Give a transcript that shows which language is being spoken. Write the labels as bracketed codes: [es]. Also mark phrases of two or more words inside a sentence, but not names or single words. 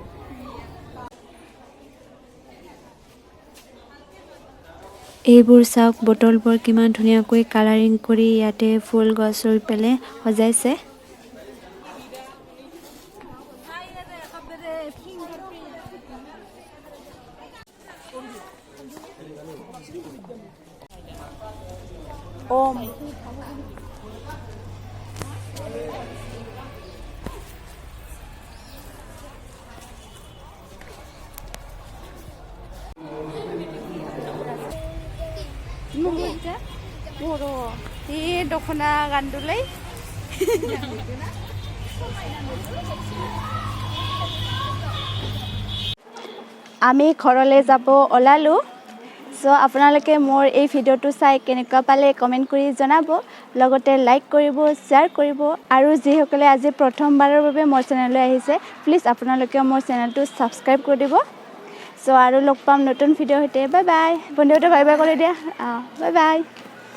[as] এইবোৰ চাওক বটলবোৰ কিমান ধুনীয়াকৈ কালাৰিং কৰি ইয়াতে ফুল গছ ৰুই পেলাই সজাইছে [brx] ওম बर' बे दख'ना गानदोलै [as] আমি ঘৰলৈ যাব ওলালোঁ সো আপোনালোকে মোৰ এই ভিডিঅ'টো চাই কেনেকুৱা পালে কমেন্ট কৰি জনাব লগতে লাইক কৰিব শ্বেয়াৰ কৰিব আৰু যিসকলে আজি প্ৰথমবাৰৰ বাবে মোৰ চেনেললৈ আহিছে প্লিজ আপোনালোকে মোৰ চেনেলটো সাবস্ক্ৰাইব কৰি দিব সো আৰু লগ পাম নতুন ভিডিঅ' হতে [en] bye bye [as] বন্ধুহঁতে [en] bye bye [as] কৰি দিয়া [en] bye bye